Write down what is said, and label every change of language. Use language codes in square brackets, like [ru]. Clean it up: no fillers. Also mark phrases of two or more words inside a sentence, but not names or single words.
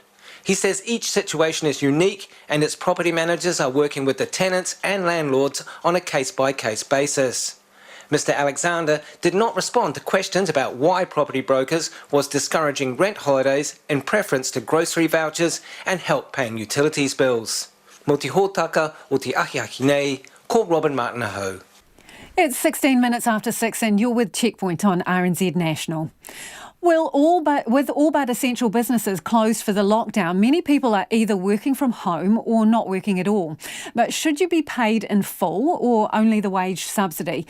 [en] He says each situation is unique and its property managers are working with the tenants and landlords on a case-by-case basis. Mr. Alexander did not respond to questions about why Property Brokers was discouraging rent holidays in preference to grocery vouchers and help paying utilities bills. [mi] Mo te hōtaka o te ahiahi nei, ko Robin Martin-Aho. [en] It's 16 minutes after 6 and you're with Checkpoint on RNZ National. Well, with all but essential businesses closed for the lockdown, many people are either working from home or not working at all. But should you be paid in full or only the wage subsidy?